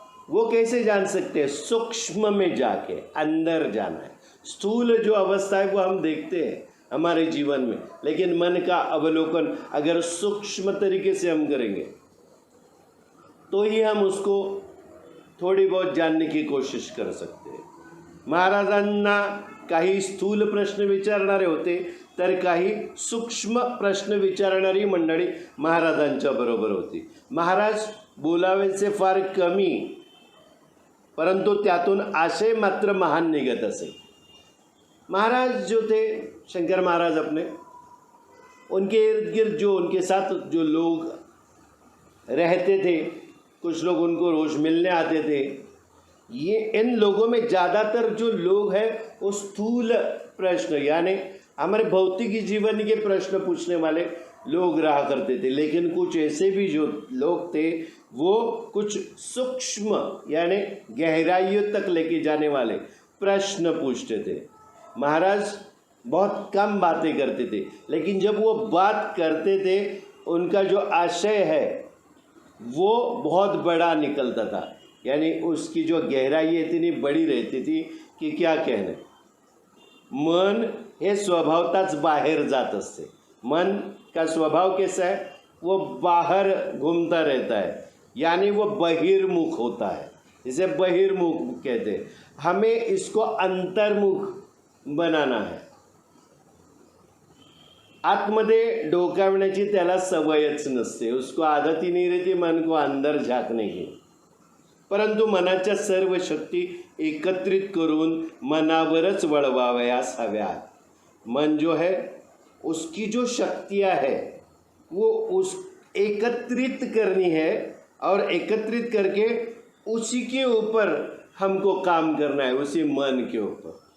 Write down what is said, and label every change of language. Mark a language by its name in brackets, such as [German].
[Hindi] वो कैसे जान सकते हैं, सूक्ष्म में जाके अंदर जाना है। स्थूल जो अवस्था है वो हम देखते हैं हमारे जीवन में, लेकिन मन का अवलोकन अगर सूक्ष्म तरीके से हम करेंगे तो ही हम उसको थोड़ी बहुत जानने की कोशिश कर सकते हैं। [Marathi] महाराजांना काही स्थूल प्रश्न विचारणारे होते, तर काही सूक्ष्म प्रश्न विचारणारी मंडळी महाराजांच्या बरोबर होती। महाराज बोलावेचे फार कमी, परंतु त्यातून आशय मात्र महान निघत असे। [Hindi] महाराज जो थे शंकर महाराज अपने, उनके इर्द गिर्द जो उनके साथ जो लोग रहते थे, कुछ लोग उनको रोज़ मिलने आते थे। ये इन लोगों में ज़्यादातर जो लोग हैं वो स्थूल प्रश्न, यानी हमारे भौतिक जीवन के प्रश्न पूछने वाले लोग रहा करते थे, लेकिन कुछ ऐसे भी जो लोग थे वो कुछ सूक्ष्म यानी गहराइयों तक लेके जाने वाले प्रश्न पूछते थे। महाराज बहुत कम बातें करते थे, लेकिन जब वो बात करते थे उनका जो आशय है वो बहुत बड़ा निकलता था, यानी उसकी जो गहराई इतनी बड़ी रहती थी कि क्या कहने। [Marathi] मन हे स्वभावताच बाहर जात असते। [Hindi] मन का स्वभाव कैसा है, वो बाहर घूमता रहता है, यानी वो बहिर्मुख होता है, इसे बहिर्मुख कहते हैं। हमें इसको अंतर्मुख बनाना है। [Marathi] आतमध्ये डोकावण्याची त्याला सवयच नसते, [Hindi] उसको आदत ही नहीं रहती मन को अंदर झांकने की। [Marathi] परंतु मनाच्या सर्व शक्ती एकत्रित करून मनावरच वळवावयास हव्यात। [Hindi] मन जो है उसकी जो शक्तियाँ है वो उस एकत्रित करनी है, और एकत्रित करके उसी के ऊपर हमको काम करना है, उसी मन के ऊपर।